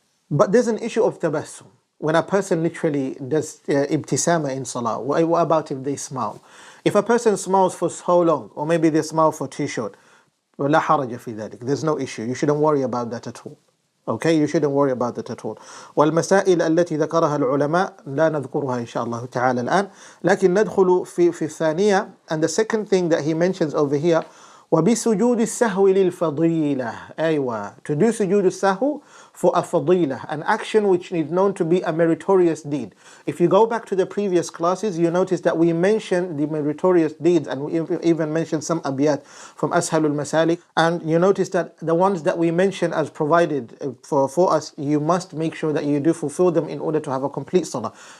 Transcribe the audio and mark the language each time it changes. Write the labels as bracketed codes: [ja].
[en] But there's an issue of tabassum. When a person literally does ibtisama in salah, what about if they smile? If a person smiles for so long, or maybe they smile for too short, [ar] ولا حرج في ذلك. [en] There's no issue. You shouldn't worry about that at all. Okay, you shouldn't worry about that at all. [ar] والمسائل التي ذكرها العلماء لا نذكرها إن شاء الله تعالى الآن. لكن ندخل في الثانية. [en] And the second thing that he mentions over here, [ar] وبسجود السهو للفضيلة. أيوة. [en] To do sujood al-sahw for a fadilah, an action which is known to be a meritorious deed. If you go back to the previous classes, you notice that we mentioned the meritorious deeds, and we even mentioned some abiyat from Ashalul Masalik. And you notice that the ones that we mentioned as provided for us, you must make sure that you do fulfill them in order to have a complete salah.